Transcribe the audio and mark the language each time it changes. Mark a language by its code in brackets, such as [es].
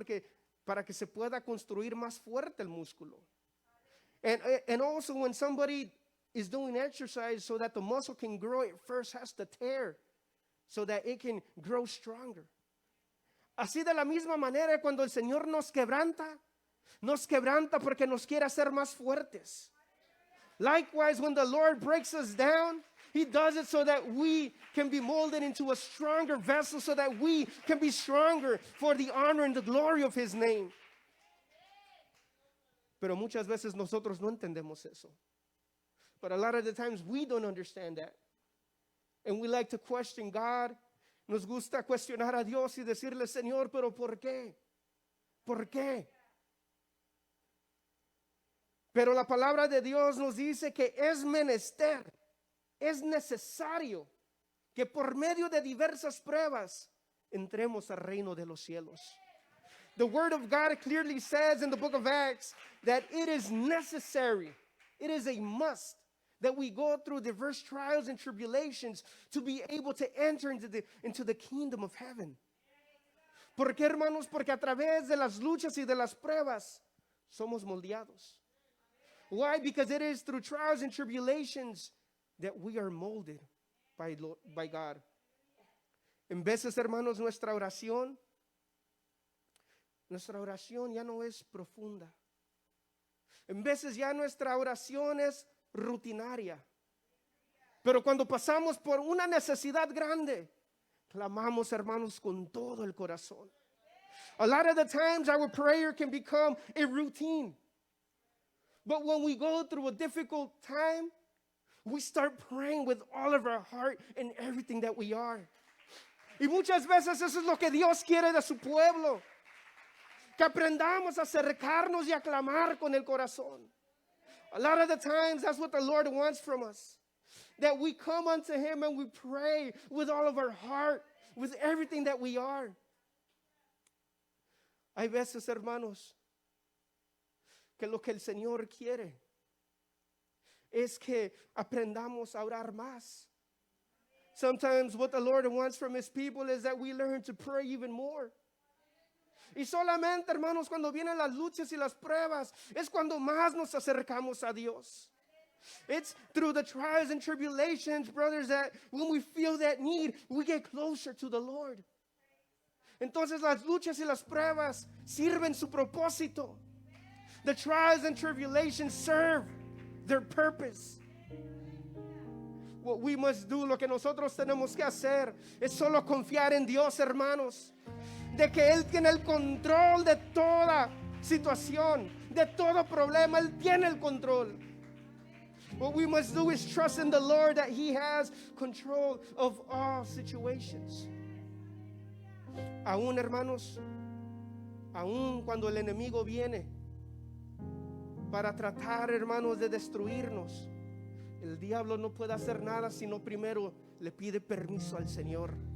[es] Porque para que se pueda construir más fuerte el músculo. [en] And also when somebody is doing exercise so that the muscle can grow, it first has to tear so that it can grow stronger. [es] Así de la misma manera, cuando el Señor nos quebranta porque nos quiere hacer más fuertes. [en] Likewise, when the Lord breaks us down, he does it so that we can be molded into a stronger vessel, so that we can be stronger for the honor and the glory of his name. [es] Pero muchas veces nosotros no entendemos eso. [en] But a lot of the times we don't understand that. And we like to question God. [es] Nos gusta cuestionar a Dios y decirle, Señor, pero ¿por qué? ¿Por qué? Pero la palabra de Dios nos dice que es menester, es necesario que por medio de diversas pruebas entremos al reino de los cielos. [en] The word of God clearly says in the book of Acts that it is necessary, it is a must, that we go through diverse trials and tribulations to be able to enter into the kingdom of heaven. [es] ¿Por qué, hermanos? Porque a través de las luchas y de las pruebas somos moldeados. [en] Why? Because it is through trials and tribulations that we are molded by God. [es] En veces, hermanos, nuestra oración ya no es profunda. En veces ya nuestra oración es rutinaria. Pero cuando pasamos por una necesidad grande, clamamos, hermanos, con todo el corazón. [en] A lot of the times our prayer can become a routine. But when we go through a difficult time, we start praying with all of our heart and everything that we are. [es] Y muchas veces eso es lo que Dios quiere de su pueblo. Que aprendamos a acercarnos y a clamar con el corazón. [en] A lot of the times, that's what the Lord wants from us. That we come unto Him and we pray with all of our heart, with everything that we are. [es] Hay veces, hermanos, que lo que el Señor quiere es que aprendamos a orar más. [en] Sometimes what the Lord wants from His people is that we learn to pray even more. [es] Y solamente, hermanos, cuando vienen las luchas y las pruebas, es cuando más nos acercamos a Dios. [en] It's through the trials and tribulations, brothers, that when we feel that need, we get closer to the Lord. [es] Entonces las luchas y las pruebas sirven su propósito. [en] The trials and tribulations serve their purpose. What we must do, [es] lo que nosotros tenemos que hacer, es solo confiar en Dios, hermanos. De que Él tiene el control de toda situación, de todo problema. Él tiene el control. [en] What we must do is trust in the Lord that He has control of all situations. [es] Aún, hermanos, aún cuando el enemigo viene para tratar, hermanos, de destruirnos, el diablo no puede hacer nada sino primero le pide permiso al Señor.